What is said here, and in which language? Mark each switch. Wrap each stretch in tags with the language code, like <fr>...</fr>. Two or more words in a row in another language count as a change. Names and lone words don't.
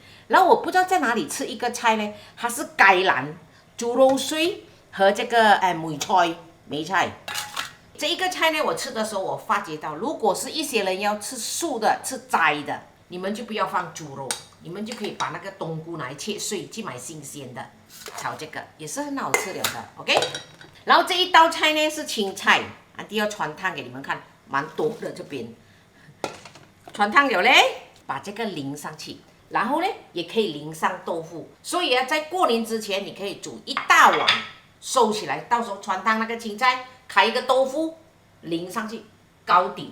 <zh>然後我不知道在哪裡吃一個菜呢，它是芥蘭、豬肉碎和這個梅菜。這一個菜呢，我吃的時候我發覺到，如果是一些人要吃素的、吃齋的，你們就不要放豬肉，你們就可以把那個冬菇拿來切碎，去買新鮮的，炒這個也是很好吃了的。OK，然後這一道菜呢是青菜，安迪要傳湯給你們看，蠻多的這邊。傳湯了嘞，把這個淋上去，然後呢，也可以淋上豆腐。所以啊，在過年之前，你可以煮一大碗，收起來，到時候傳湯那個青菜，開一個豆腐，淋上去，糕點。</zh>